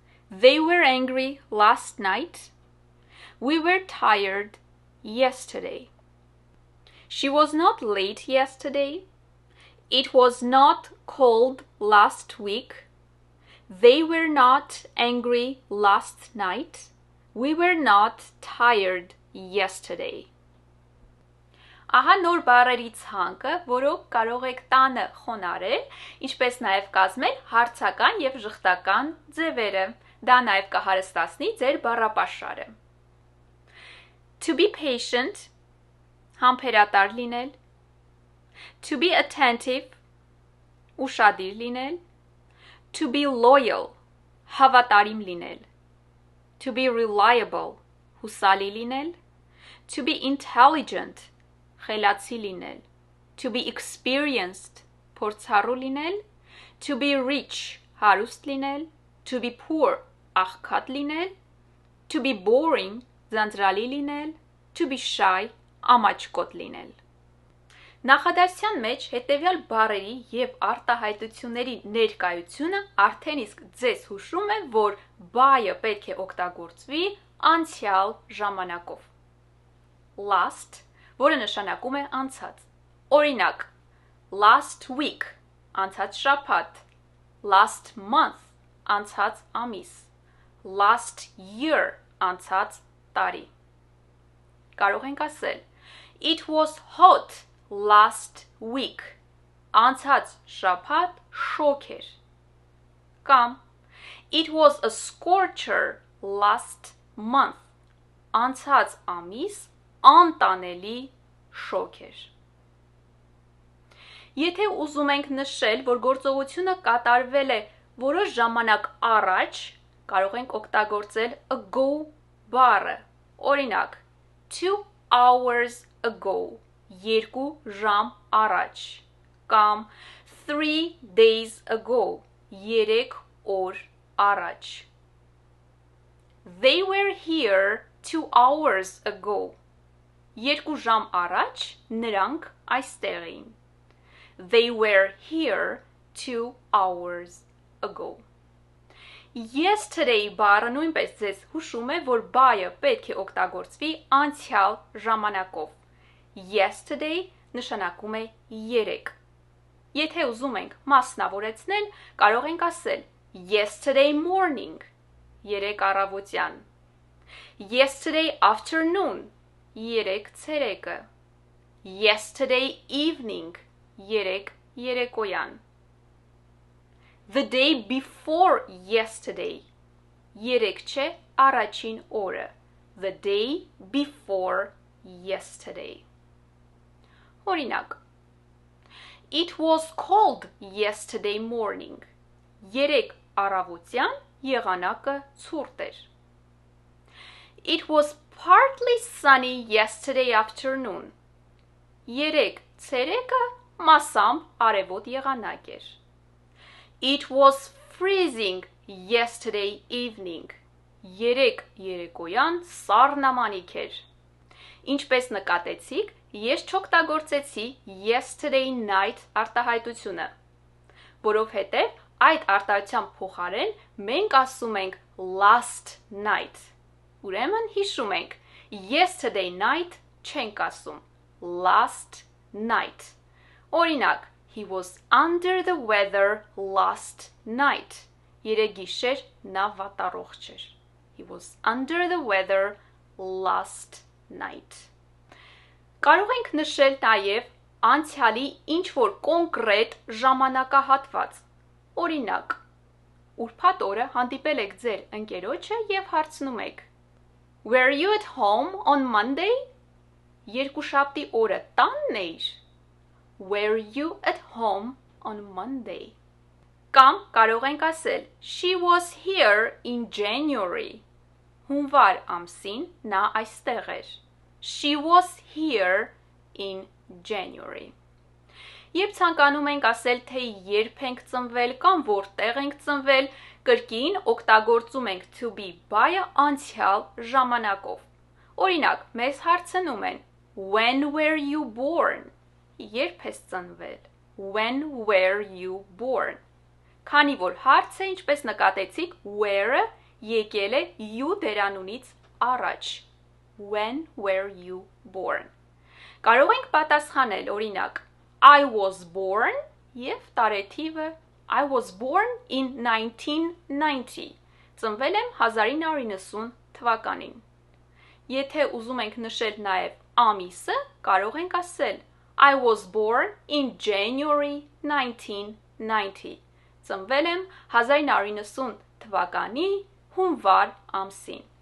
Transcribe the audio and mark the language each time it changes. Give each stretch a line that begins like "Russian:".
English: They were angry last night. We were tired yesterday. She was not late yesterday. It was not cold last week. They were not angry last night. We were not tired yesterday.
Armenian: Ահա նոր բառերի ցանկը, որոնք կարող եք տանը խոնարհել, ինչպես նաև կազմել հարցական և ժխտական ձևերը. Դա նաև կհարստացնի ձեր բառապաշարը.
English: To be patient,
Armenian: համբերատար լինել.
English: To be attentive,
Armenian: ուշադիր լինել.
English: To be loyal,
Armenian: հավատարիմ լինել.
English: To be reliable,
Armenian: հուսալի լինել.
English: To be intelligent,
Armenian: խելացի լինել.
English: To be experienced,
Armenian: փորձառու լինել.
English: To be rich,
Armenian: հարուստ լինել.
English: To be poor,
Armenian: աղքատ լինել.
English: To be boring,
Armenian: ձանձրալի լինել.
English: To be shy,
Armenian: ամաչկոտ լինել. Նախադասության մեջ հետևյալ բառերի և արտահայտությունների ներկայությունը արդեն իսկ ձեզ հուշում է, որ բայը պետք է օգտագործվի անցյալ ժամանակով. Last, որը նշանակում է անցած. Օրինակ,
English: last week,
Armenian: անցած շաբաթ.
English: Last month,
Armenian: անցած ամիս.
English: Last year,
Armenian: անցած տարի. Կարող ենք ասել,
English: it was hot last week.
Armenian: Անցած շաբաթ շոգ էր. Կամ
English: it was a scorcher last month.
Armenian: Անցած ամիս անտանելի շոգ էր. Եթե ուզում ենք նշել, որ գործողությունը կատարվել է որոշ ժամանակ առաջ, կարող ենք օգտագործել ago բառը. Օրինակ,
English: 2 hours ago.
Armenian: 2 ժամ առաջ. Կամ
English: 3 days ago.
Armenian: 3 օր առաջ.
English: They were here 2 hours ago.
Armenian: 2 ժամ առաջ նրանք այստեղ էին.
English: They were here 2 hours ago.
Armenian: Yesterday բառը նույնպես ձեզ հուշում է, որ բայը պետք է օգտագործվի անցյալ ժամանակով. Yesterday նշանակում է երեկ. Եթե ուզում ենք մասնավորեցնել, կարող ենք ասել
English: yesterday morning,
Armenian: երեկ առավոտյան,
English: yesterday afternoon,
Armenian: երեկ ցերեկը,
English: yesterday evening,
Armenian: երեկ երեկոյան,
English: the day before yesterday,
Armenian: երեկ չէ առաջին օրը,
English: the day before yesterday.
Armenian: Օրինակ,
English: it was cold yesterday morning,
Armenian: երեկ առավոտյան եղանակը ցուրտ էր.
English: It was partly sunny yesterday afternoon,
Armenian: երեկ ցերեկը մասամբ արևոտ եղանակ էր.
English: It was freezing yesterday evening,
Armenian: երեկ երեկոյան սառնամանիք էր. Ինչպես նկատեցիք, ես չօգտագործեցի
English: yesterday night
Armenian: արտահայտությունը, որովհետև այդ արտահայտության փոխարեն մենք ասում ենք
English: last night.
Armenian: Ուրեմն հիշում ենք,
English: yesterday night
Armenian: չենք ասում,
English: last night.
Armenian: Օրինակ,
English: he was under the weather last night.
Armenian: Երեկ գիշեր նա վատառողջ էր.
English: He was under the weather last night.
Armenian: Կարող ենք նշել նաև անցյալի ինչ-որ կոնկրետ ժամանակահատված. Օրինակ, ուրբաթ օրը հանդիպել եք ձեր ընկերոջը և հարցնում եք.
English: Were you at home on Monday?
Armenian: Երկուշաբթի օրը տանն էիր?
English: Were you at home on Monday?
Armenian: Կամ կարող ենք ասել
English: She was here in January.
Armenian: Հունվար ամսին նա այստեղ էր.
English: She was here in January.
Armenian: Երբ ցանկանում ենք ասել, թե երբ ենք ծնվել կամ որտեղ ենք ծնվել, կրկին օգտագործում ենք to be բայը անցյալ ժամանակով. Օրինակ, մեզ հարցնում են
English: When were you born?
Armenian: Երբ ես ծնվել?
English: When were you born?
Armenian: Քանի որ հարցը, ինչպես նկատեցիք, were-ը եկել է you դերանունից առաջ.
English: When were you born?
Armenian: Կարող ենք պատասխանել, օրինակ,
English: I was born
Armenian: և տարեթիվը
English: I was born in 1990.
Armenian: Ծնվել եմ 1990 թվականին. Եթե ուզում ենք նշել նաև ամիսը, կարող ենք ասել
English: I was born in January 1990.
Armenian: Ծնվել եմ 1990 թվականի հունվար ամսին.